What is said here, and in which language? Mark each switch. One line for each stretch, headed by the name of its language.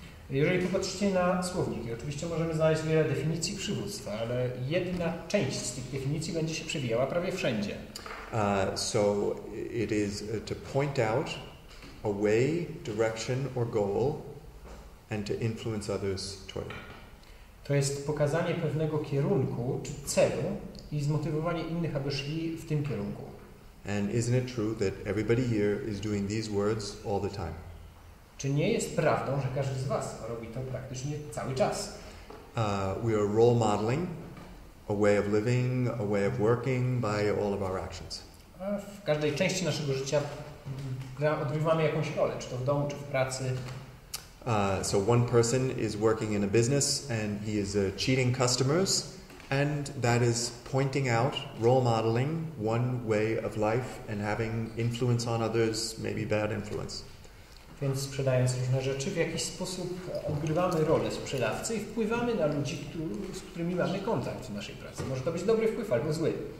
Polish: Jeżeli popatrzycie na słowniki, oczywiście możemy znaleźć wiele definicji przywództwa, ale jedna część z tych definicji będzie się przewijała prawie wszędzie.
English: So it is to point out a way, direction or goal and to influence others toward it.
Polish: To jest pokazanie pewnego kierunku czy celu i zmotywowanie innych, aby szli w tym kierunku.
English: And isn't it true that everybody here is doing these words all the time?
Polish: Czy nie jest prawdą, że każdy z Was robi to praktycznie cały czas?
English: We are role modeling a way of living, a way of working by all of our actions.
Polish: A w każdej części naszego życia odgrywamy jakąś rolę, czy to w domu, czy w pracy.
English: So one person is working in a business and he is cheating customers, and that is pointing out, role modeling one way of life and having influence on others, maybe bad influence.
Polish: Więc sprzedając różne rzeczy, w jakiś sposób odgrywamy rolę sprzedawcy i wpływamy na ludzi, z którymi mamy kontakt w naszej pracy. Może to być dobry wpływ albo zły.